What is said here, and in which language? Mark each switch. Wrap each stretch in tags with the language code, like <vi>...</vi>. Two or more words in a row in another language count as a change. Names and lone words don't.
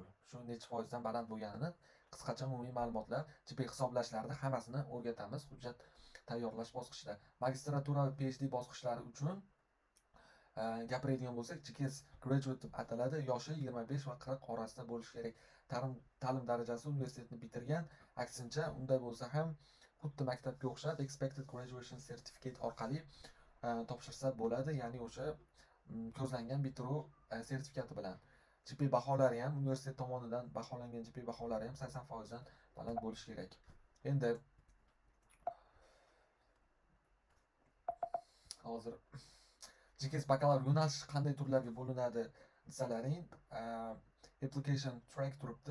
<uz>Shu necha foizdan baland bo'lganini qisqacha umumiy ma'lumotlar, GPA hisoblashlarida hammasini o'rgatamiz hujjat tayyorlash bosqichida. Magistratura va PhD bosqichlari uchun gapiradigan bo'lsak, GKS graduate deb ataladi. Yoshi 25 va 40 orasida bo'lishi kerak. Ta'lim darajasi universitetni bitirgan. Aksincha, unday bo'lsa ham xuddi maktabga o'xshab</uz> <en>expected graduation certificate</en> <uz>orqali topshirsa bo'ladi, ya'ni o'sha ko'zlangan bitiruv sertifikati bilan. GPA baholari ham universitet tomonidan baholangan GPA baholari ham 80% dan baland bo'lishi kerak. Endi hozir GKS bakalavr yo'nalishi qanday turlarga bo'linadi desalaring,</uz> <en>application track</en> <uz>turibdi.</uz>